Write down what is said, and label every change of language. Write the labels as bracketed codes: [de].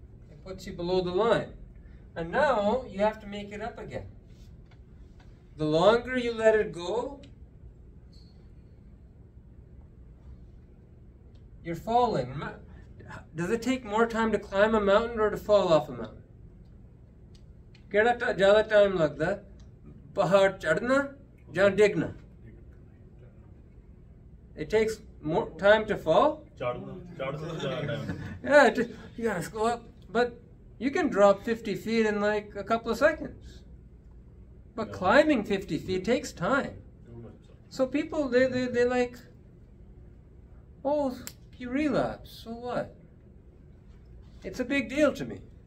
[en] It puts you below the line. And now you have to make it up again. The longer you let it go, you're falling. Does it take more time to climb a mountain or to fall off a mountain? [pa] केड़ा ज़्यादा time लगता है? पहाड़ चढ़ना या डिगना? [en] It takes more time to fall? Yeah, you gotta go up. But you can drop 50 feet in like a couple of seconds. But climbing 50 feet takes time. So people, they like, oh, you relapse, so what? It's a big deal to me.